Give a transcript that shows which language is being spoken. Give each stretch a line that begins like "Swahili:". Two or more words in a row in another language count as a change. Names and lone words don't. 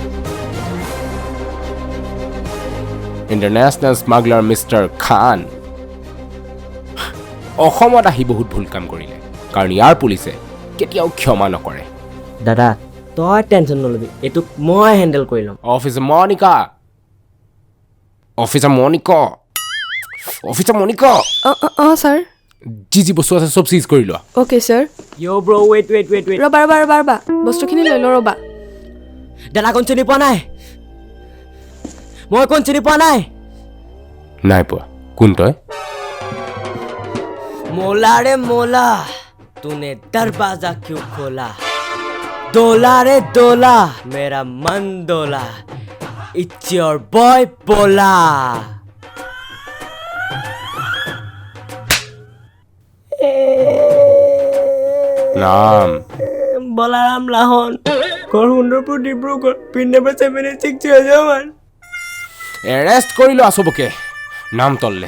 English: International smuggler Mr. Khan.
Assamese: অসমত আহি বহুত ভুল কাম কৰিলে কাৰণ ইয়াৰ পুলিচে কেতিয়াও ক্ষমা নকৰে দাদা তই টেনশ্যন নলবি এইটোক মই হেণ্ডেল কৰি ল'ম অফিচাৰ মনিকা
English: sir.
Assamese: যি বস্তু আছে চব চিজ কৰি লোৱা
English: Okay, sir. Yo bro wait
Assamese: ৰবা বস্তুখিনি লৈ ল ৰবা দাদা কোন চিনি পোৱা নাই মই কোন চিনি পোৱা নাই নাই পোৱা কোন তই
Hindi: मोला रे मोला तूने दरवाजा क्यों खोला दोला रे दोला मेरा मन दोला
English: It's your boy
Hindi: बोला
Assamese: নাম বলারাম লাহন ঘর সুন্দরপুর ডিব্ৰুগড়
English: pin number
Assamese: 7601 এৰেষ্ট কৰি লোৱা চবকে নাম তললে